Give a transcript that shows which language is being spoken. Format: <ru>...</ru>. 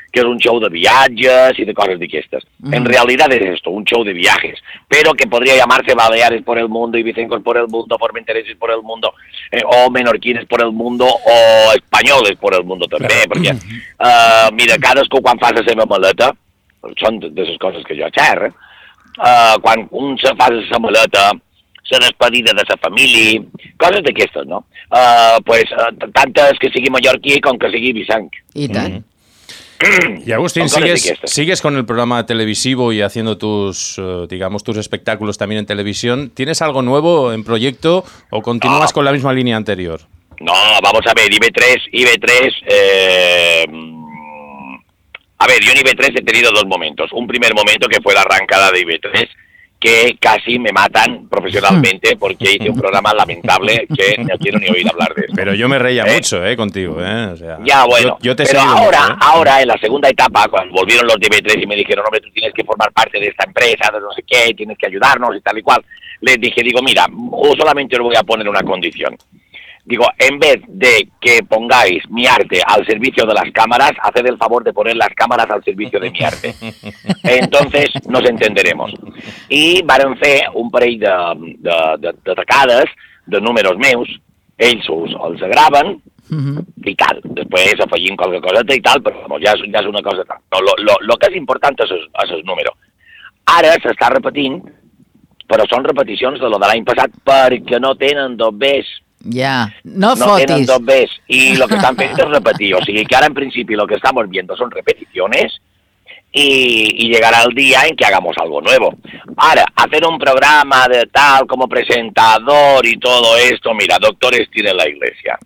<ca>que és un xou de viatges i de coses d'aquestes. En realitat és esto, un xou de viatges, però que podria llamar-se</ca> <es>Baleares por el Mundo,</es> <ca>Ibicencos por el Mundo, Formenteres por el Mundo, o Menorquines por el Mundo, o Españoles por el Mundo, també, perquè, mira, cadascú quan fa la seva maleta, són de les coses que jo xerro, quan un se fa la maleta, la despedida de la família, coses d'aquestes, no? Pues, tantes que sigui mallorquí com que sigui Ibicenc. I tant.</ca> <es>Y Agustín, ¿sigues con el programa televisivo y haciendo tus, digamos, tus espectáculos también en televisión? ¿Tienes algo nuevo en proyecto o continúas con la misma línea anterior? No, vamos a ver, IB3, a ver, yo en IB3 he tenido dos momentos. Un primer momento que fue la arrancada de IB3, que casi me matan profesionalmente porque hice un programa lamentable que no quiero ni oír hablar de eso. Pero yo me reía mucho, contigo, ¿eh? O sea, ya, bueno, yo te he seguido mucho, ¿eh? En la segunda etapa, cuando volvieron los DB3 y me dijeron, hombre, tú tienes que formar parte de esta empresa, de no sé qué, tienes que ayudarnos y tal y cual, les dije, digo, mira, solamente os voy a poner una condición. Digo, en vez de que pongáis mi arte al servicio de las cámaras, haced el favor de poner las cámaras al servicio de mi arte. Entonces nos entenderemos.</es> <ca>Y varen fer un parell de tacades de números meus, ells els graven i tal. Després afegim qualque cosa i tal, però bueno, ja és una cosa tal. Lo que és important és el número. Ara s'està repetint, però són repeticions de lo de l'any passat perquè no tenen dobbers.</ca> <es>Ya,</es> <ca>no fotis. No tenen dos Bs</ca> <es>y lo que están pendientes es repetir. O sea, que ahora en principio lo que estamos viendo son repeticiones y llegará el día en que hagamos algo nuevo. Ahora, hacer un programa de tal como presentador y todo esto, mira, doctores tienen la iglesia.</es>